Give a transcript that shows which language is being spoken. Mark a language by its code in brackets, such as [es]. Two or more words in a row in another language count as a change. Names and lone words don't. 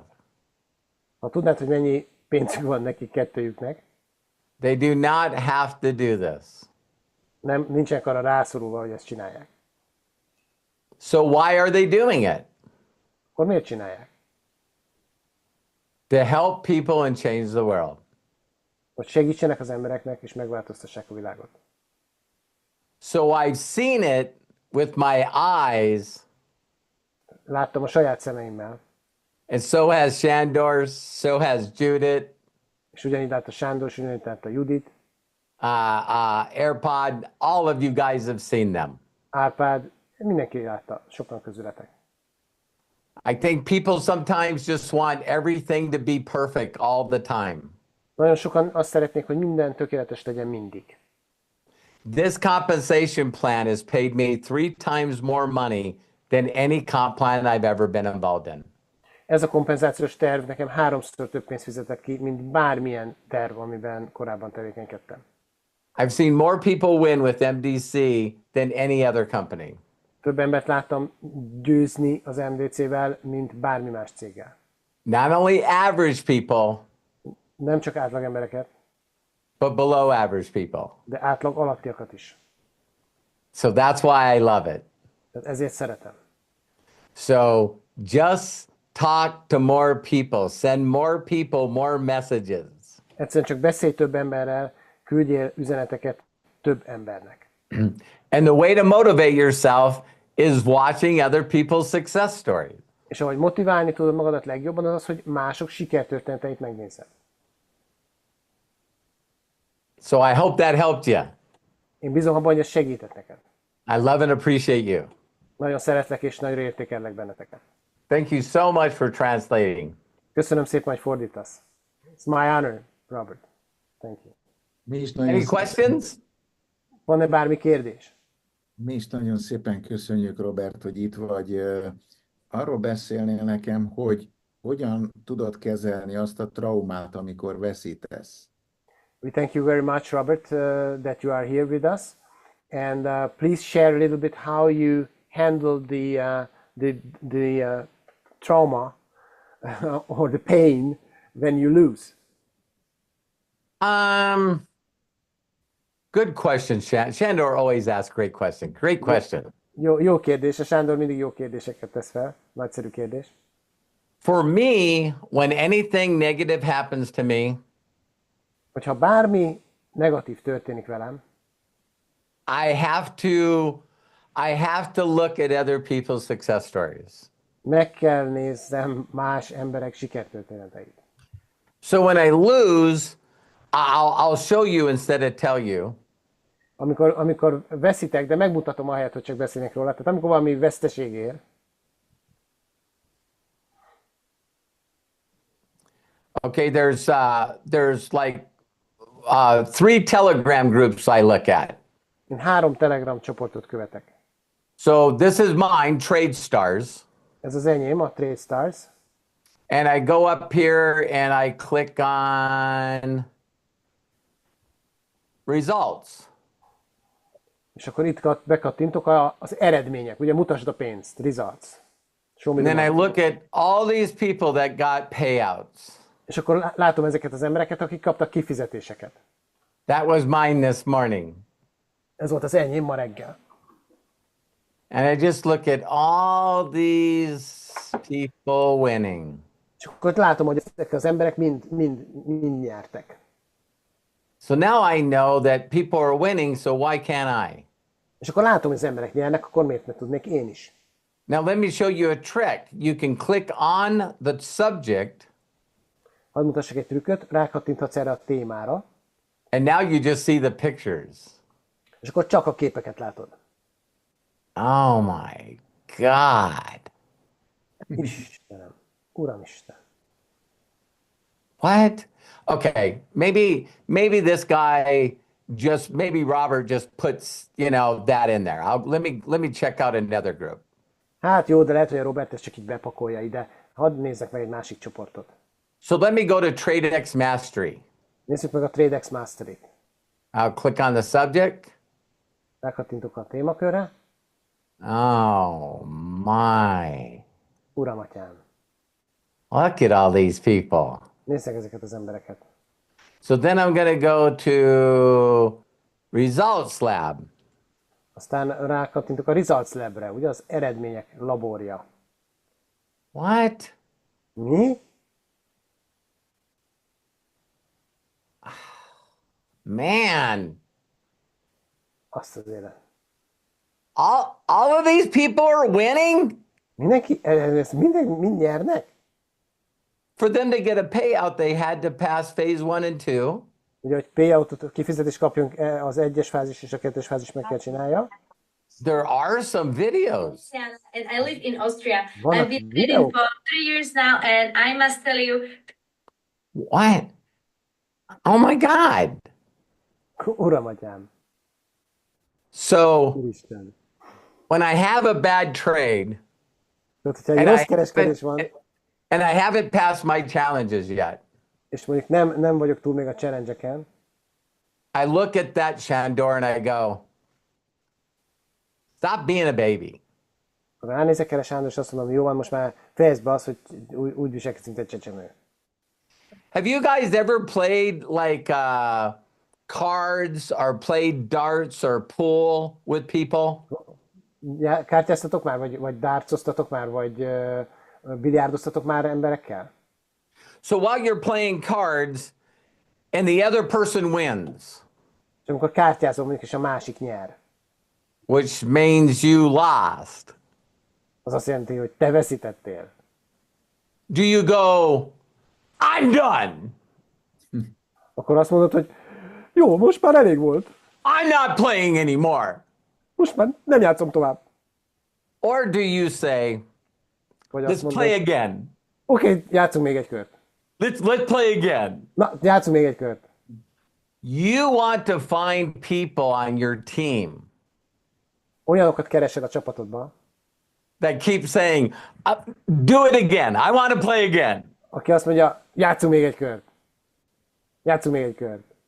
[hu] Ha tudnád, hogy mennyi pénzük van nekik kettőjüknek, [en] they do not have to do this. [hu] Nincsenek arra rászorulva, hogy ezt csinálják. [en] So why are they doing it? [hu] Akkor miért csinálják? [en] To help people and change the world. [hu] Hogy segítsenek az embereknek, és megváltoztassák a világot. [en] So I've seen it with my eyes. [hu] Láttam a saját szemeimmel. [en] And so has Shandor, so has Judith. [hu] És ugyanígy látta Sándor, és ugyanígy látta Judit. [en] AirPod, all of you guys have seen them. [hu] Árpád, mindenki látta, sokan közületek. [en] I think people sometimes just want everything to be perfect all the time. [hu] Nagyon sokan azt szeretnék, hogy minden tökéletes legyen mindig. [en] This compensation plan has paid me 3 times more money than any comp plan I've ever been involved in. [hu] Ez a kompenzációs terv nekem 3-szor több pénzt fizetett ki, mint bármilyen terv, amiben korábban tevékenykedtem. [en] I've seen more people win with MDC than any other company. [hu] Több embert láttam győzni az MDC-vel, mint bármi más céggel. [en] Not only average people, [hu] Nem csak átlag embereket, [en] but below average people. [hu] de átlag alattiakat is. [en] So that's why I love it. [hu] Tehát ezért szeretem. [en] So just talk to more people, send more people more messages. [hu] Egyszerűen csak beszélj több emberrel, küldjél üzeneteket több embernek. [en] And the way to motivate yourself is watching other people's success stories. [hu] És ahogy motiválni tudod magadat legjobban, az az, hogy mások sikertörténeteit megnézed. [en] So I hope that helped you. [hu] Én bízom abban, hogy ez segített neked. [en] I love and appreciate you. [hu] Nagyon szeretlek és nagyra értékellek benneteket. [en] Thank you so much for translating. [hu] Köszönöm szépen, hogy fordítasz. [en] It's my honor, Robert. Thank you. [hu] Mi is nagyon [en] Any [hu] szépen- [en] questions? [hu] Van-e bármi kérdés? Mi is nagyon szépen köszönjük, Robert, hogy itt vagy. Arról beszélnél nekem, hogy hogyan tudod kezelni azt a traumát, amikor veszítesz. [en] We thank you very much, Robert, that you are here with us. And please share a little bit how you handle the trauma or the pain when you lose. Good question, Shandor always asks great question. Great question. [hu] Jó kérdés, a Sándor mindig jó kérdéseket tesz fel. Nagyszerű kérdés. [en] For me, when anything negative happens to me, [hu] Hogyha bármi negatív történik velem, [en] I have to look at other people's success stories. [hu] meg kell nézzem más emberek sikertörténeteit. [en] So when I lose, I'll show you instead of tell you. [hu] Amikor veszítek, de megmutatom ahelyett, hogy csak beszélnek róla. Tehát amikor valami veszteség ér, [en] Okay, there's like 3 Telegram groups I look at. [hu] én 3 Telegram csoportot követek. [en] So this is mine, Trade Stars. [hu] Ez az enyém, a Trade Stars. [en] And I go up here and I click on results. [hu] És akkor itt bekattintok az eredmények. Ugye mutasd a pénzt, [en] results. Show me And the then I money. look at all these people that got payouts. [hu] És akkor látom ezeket az embereket, akik kaptak kifizetéseket. [en] That was mine this morning. [hu] Ez volt az enyém ma reggel. [en] And I just look at all these people winning. [hu] És akkor látom, hogy ezek az emberek mind nyertek. [en] So now I know that people are winning, so why can't I? [hu] És akkor látom, hogy az emberek nyernek, akkor miért ne tudnék én is? [en] Now let me show you a trick. You can click on the subject, [hu] Hadd mutassak egy trükköt, rákattinthatsz erre a témára, [en] and now you just see the pictures. [hu] és akkor csak a képeket látod. [en] Oh my God. [hu] Istenem, Uramisten. [en] What? Okay, maybe this guy maybe Robert just puts, that in there. Let me check out another group. [hu] Hát jó, de lehet, hogy a Robert ezt csak így bepakolja ide. Hadd nézzek meg egy másik csoportot. [en] So let me go to TradeX Mastery. [hu] Nézzük meg a TradeX Mastery-t. [en] I'll click on the subject. [hu] Rákattintok a témakörre. [en] Oh my. [hu] Uram, atyám. [en] Look at all these people. [hu] Nézzek ezeket az embereket. [en] So then I'm going to go to Results Lab. [hu] Aztán rákattintok a Results Lab-re, ugye az eredmények laborja. [en] What? [hu] Mi? [en] Man. [hu] Azt az élet. [en] All of these people are winning? [hu] Mindenki, ezt mind nyernek? [en] For them to get a payout, they had to pass phase 1 and 2. [hu] Ugye, hogy payoutot, kifizetést kapjunk, az 1-es fázis és a 2-es fázis meg kell csinálja. [en] There are some videos. Yeah, and I live in Austria. [hu] Vannak [en] I've been [hu] videók? [en] living for 3 years now, and I must tell you, What? Oh my God. [hu] Uram atyám, [en] So [hu] Úristen. [en] when I have a bad trade [hu] Tehát, hogyha egy [en] and [hu] rossz [en] I [hu] kereskedés van, [en] and I haven't passed my challenges yet, [hu] és mondjuk nem vagyok túl még a challenge-eken, [en] I look at that Shandor and I go, stop being a baby. [hu] akkor ránézek erre Sándor, és azt mondom, jó van, most már fejezd be azt, hogy úgy viselkedsz, mint egy csecsemő. [en] Have you guys ever played like cards or played darts or pool with people? [hu] Kártyáztatok már, vagy dárcoztatok már, vagy biliárdoztatok már emberekkel? [en] So while you're playing cards and the other person wins, [hu] És amikor kártyázol, mondjuk, és a másik nyer, [en] which means you lost, [hu] az azt jelenti, hogy te veszítettél. [en] do you go, I'm done? [hu] Akkor azt mondod, hogy jó, most már elég volt. [en] I'm not playing anymore. [hu] Most már nem játszom tovább. [en] Or do you say, [hu] Vagy [en] let's [hu] azt mondod, [en] play again. [hu] oké, játszunk még egy kört. [en] Let's play again. [hu] Na, játszunk még egy kört. [en] You want to find people on your team [hu] Olyanokat keresed a csapatodban, [en] that keep saying, do it again. I want to play again. [hu] aki azt mondja, játszunk még egy kört. Játszunk még egy kört.